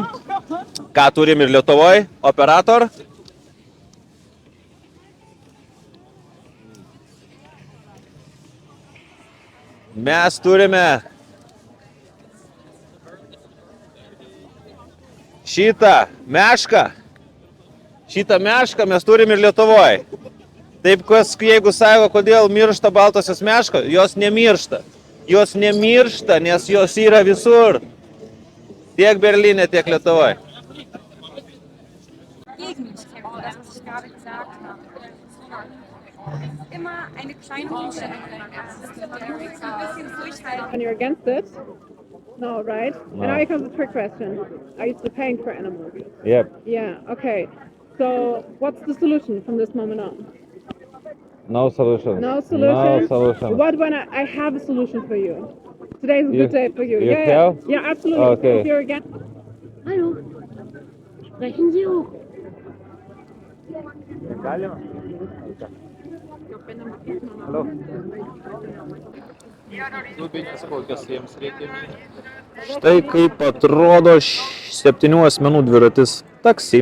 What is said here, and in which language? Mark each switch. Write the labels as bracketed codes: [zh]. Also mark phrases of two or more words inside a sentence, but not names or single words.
[lt] Ką turim ir Lietuvoje? Operator. Mes turime šitą mešką. Šitą mešką mes turim ir Lietuvoje. Taip, jeigu sako, kodėl miršta baltosios meškos, jos nemiršta. Jos nemiršta, nes jos yra visur. Tiek Berlyne, tiek Lietuvoje. [de] Das, was ich gerade gesagt habe. Immer eine kleine Umstellung. Ein bisschen durchhalten. [en] And you're against it? No, right? No. And now here comes the trick question. Are you still paying for animals? Yep. Yeah, okay. So what's the solution from this moment on? No solution. No solution? No solution. What when I have a solution for you? Today's a You- good day for you. you Yeah, have? yeah, absolutely. Okay. If you're against [de] Hallo. Sprechen Sie hoch. [lt] Štai kaip atrodo 7 asmenų dviratis taksi.